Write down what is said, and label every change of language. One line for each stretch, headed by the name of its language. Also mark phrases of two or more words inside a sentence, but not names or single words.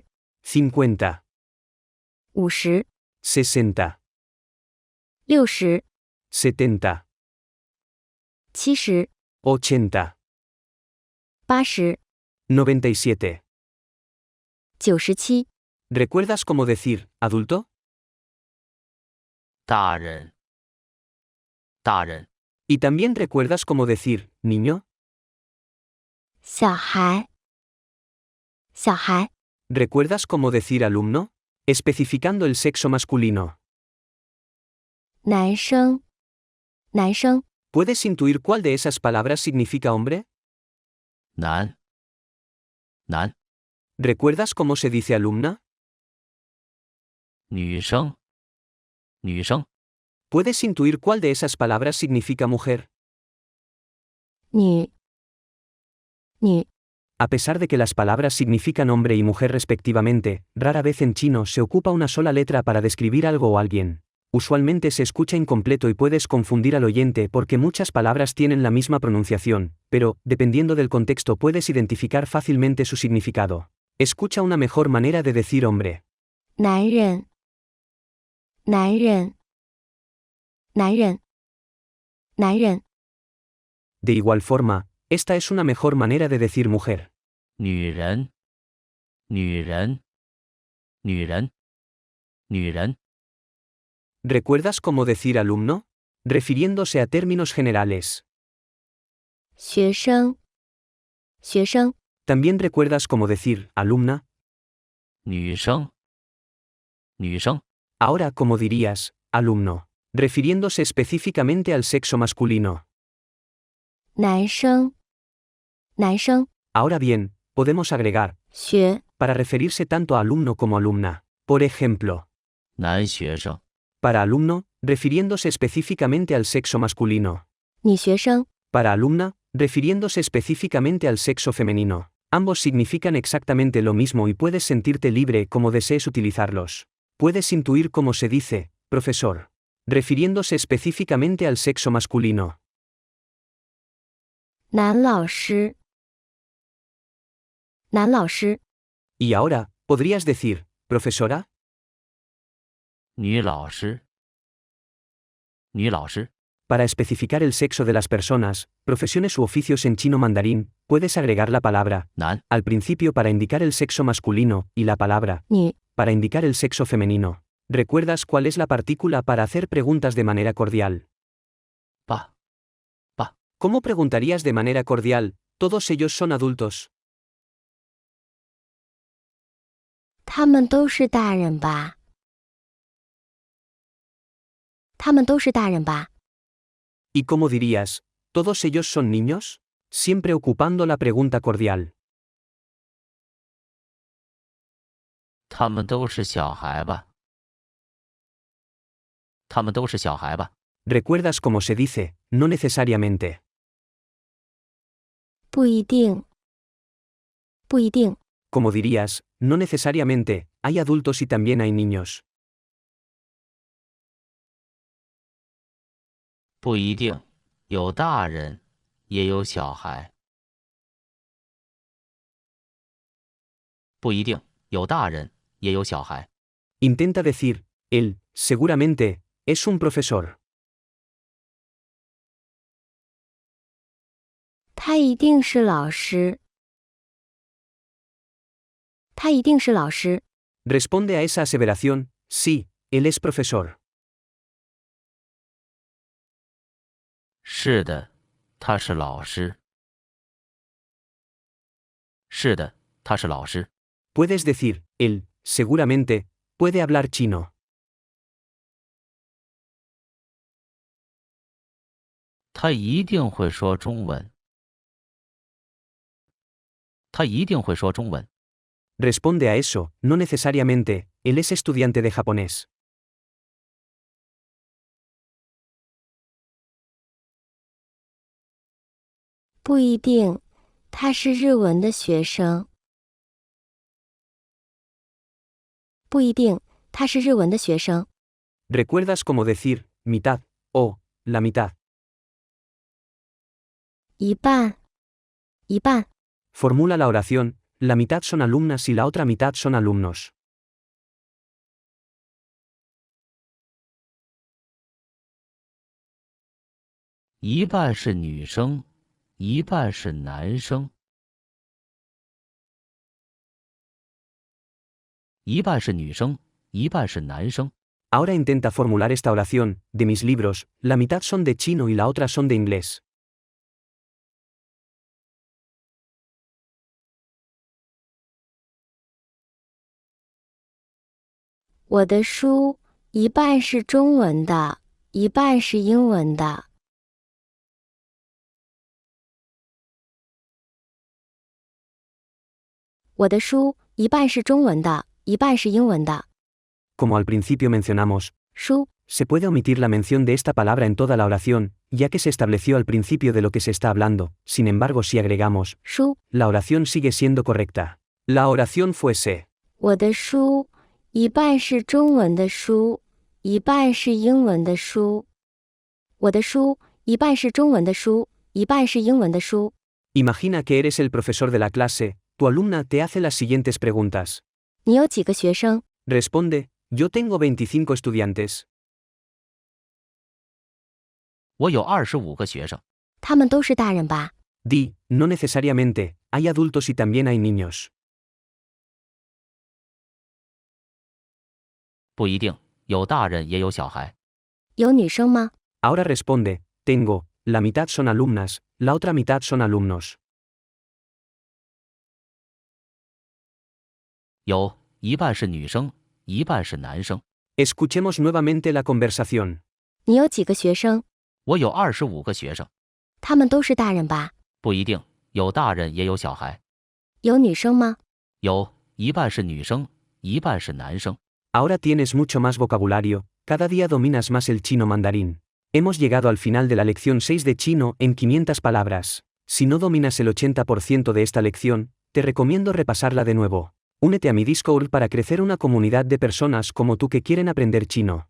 Spanish: 50,
Chinese: 五十、
Spanish: 60,
Chinese: 六十、
Spanish: 70,
Chinese: 七十、
Spanish: 80,
Chinese: 八十、
Spanish: 97.
Chinese: 九十七。
Spanish: ¿Recuerdas cómo decir, adulto?
Chinese: 大人。大人。
Spanish: ¿Y también recuerdas cómo decir, niño?
Chinese: 小孩，小孩，
Spanish: ¿Recuerdas cómo decir alumno? Especificando el sexo masculino.
Chinese: 男生，男生，
Spanish: ¿Puedes intuir cuál de esas palabras significa hombre?
Chinese: 男。男。
Spanish: ¿Recuerdas cómo se dice alumna?
Chinese: 女生。女生。
Spanish: ¿Puedes intuir cuál de esas palabras significa mujer?
Chinese: 女，女，
Spanish: A pesar de que las palabras significan hombre y mujer respectivamente, rara vez en chino se ocupa una sola letra para describir algo o alguien. Usualmente se escucha incompleto y puedes confundir al oyente porque muchas palabras tienen la misma pronunciación, pero, dependiendo del contexto puedes identificar fácilmente su significado. Escucha una mejor manera de decir hombre.
Chinese: 男人，男人，男人，男人，
Spanish: De igual forma, esta es una mejor manera de decir mujer.
Chinese: 女人。女人。女人。女人。
Spanish: ¿Recuerdas cómo decir alumno? Refiriéndose a términos generales.
Chinese: 学生，学生，
Spanish: ¿También recuerdas cómo decir alumna?
Chinese: 女生。女生。
Spanish: Ahora, ¿cómo dirías alumno? Refiriéndose específicamente al sexo masculino.
Chinese: 男生，男生，
Spanish: Ahora bien, podemos agregar,
Chinese: 学，
Spanish: para referirse tanto a alumno como alumna. Por ejemplo,
Chinese: 男学生。
Spanish: Para alumno, refiriéndose específicamente al sexo masculino.
Chinese: 女学生，
Spanish: Para alumna, refiriéndose específicamente al sexo femenino. Ambos significan exactamente lo mismo y puedes sentirte libre como desees utilizarlos. Puedes intuir cómo se dice, profesor, refiriéndose específicamente al sexo masculino.
Chinese: 男老师，男老师，
Spanish: Y ahora, ¿podrías decir, profesora?
Chinese: 女老师。女老师。
Spanish: Para especificar el sexo de las personas, profesiones u oficios en chino mandarín, puedes agregar la palabra
Chinese: 男。
Spanish: al principio para indicar el sexo masculino y la palabra
Chinese: 女，
Spanish: para indicar el sexo femenino. ¿Recuerdas cuál es la partícula para hacer preguntas de manera cordial?
Chinese: 爸。
Spanish: ¿Cómo preguntarías de manera cordial? ¿Todos ellos son adultos?
Chinese: 他们都是大人吧？他们都是大人吧？
Spanish: ¿Y cómo dirías? ¿Todos ellos son niños? Siempre ocupando la pregunta cordial.
Chinese: 他们都是小孩吧？他们都是小孩吧？
Spanish: ¿Recuerdas cómo se dice? No necesariamente.
Chinese: 不一定，不一定，
Spanish: Como dirías, no necesariamente, hay adultos y también hay niños.
Chinese: 不一定，有大人，也有小孩。不一定，有大人，也有小孩。
Spanish: Intenta decir, él, seguramente, es un profesor.
Chinese: 他一定是老师。他一定是老师。
Spanish: Responde a esa aseveración, sí, él es profesor.
Chinese: 是的，他是老师。是的，他是老师。
Spanish: Puedes decir, él, seguramente, puede hablar chino.
Chinese: 他一定会说中文。他一定会说中文。
Spanish: Responde a eso, no necesariamente, él es estudiante de japonés.
Chinese: 不一定，他是日文的学生。不一定，他是日文的学生。
Spanish: ¿Recuerdas cómo decir, mitad, o, la mitad?
Chinese: 一半，一半，
Spanish: Formula la oración, la mitad son alumnas y la otra mitad son alumnos.
Chinese: 一半是女生，一半是男生。一半是女生，一半是男生。
Spanish: Ahora intenta formular esta oración, de mis libros, la mitad son de chino y la otra son de inglés.
Chinese: 我的书一半是中文的，一半是英文的。我的书一半是中文的，一半是英文的。
Spanish: Como al principio mencionamos,
Chinese: 书
Spanish: se puede omitir la mención de esta palabra en toda la oración, ya que se estableció al principio de lo que se está hablando. Sin embargo, si agregamos
Chinese: 书，
Spanish: la oración sigue siendo correcta. La oración fuese,
Chinese: 我的书一半是中文的书，一半是英文的书。我的书一半是中文的书，一半是英文的书。
Spanish: imagina que eres el profesor de la clase, tu alumna te hace las siguientes preguntas.
Chinese: 你有几个学生？
Spanish: Responde, yo tengo 25 estudiantes.
Chinese: 我有25个学生。他们都是大人吧？
Spanish: Di, no necesariamente, hay adultos y también hay niños.
Chinese: 不一定，有大人也有小孩。有女生吗？
Spanish: Ahora responde, tengo, la mitad son alumnas, la otra mitad son alumnos.
Chinese: 有，一半是女生，一半是男生。
Spanish: Escuchemos nuevamente la conversación.
Chinese: 你有几个学生？我有25个学生。他们都是大人吧？不一定，有大人也有小孩。有女生吗？有，一半是女生，一半是男生。
Spanish: Ahora tienes mucho más vocabulario, cada día dominas más el chino mandarín. Hemos llegado al final de la lección 6 de chino en 500 palabras. Si no dominas el 80% de esta lección, te recomiendo repasarla de nuevo. Únete a mi Discord para crecer una comunidad de personas como tú que quieren aprender chino.